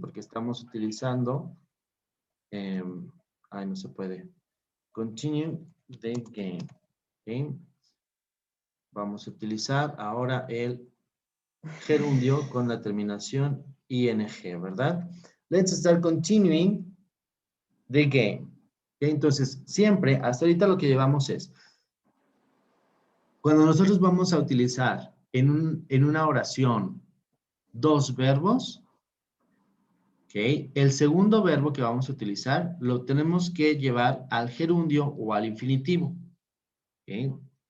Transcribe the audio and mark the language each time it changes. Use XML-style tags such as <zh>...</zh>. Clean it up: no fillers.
<es>Porque estamos utilizando, no se puede.</es> <en>Continue the game,</en> <es>¿ok? Vamos a utilizar ahora el gerundio con la terminación ing, ¿verdad?</es> <en>Let's start continuing the game. ¿Ok?</en> <es>Entonces, siempre, hasta ahorita lo que llevamos es, cuando nosotros vamos a utilizar en una oración dos verbos, ¿ok? El segundo verbo que vamos a utilizar lo tenemos que llevar al gerundio o al infinitivo. ¿Ok?</es>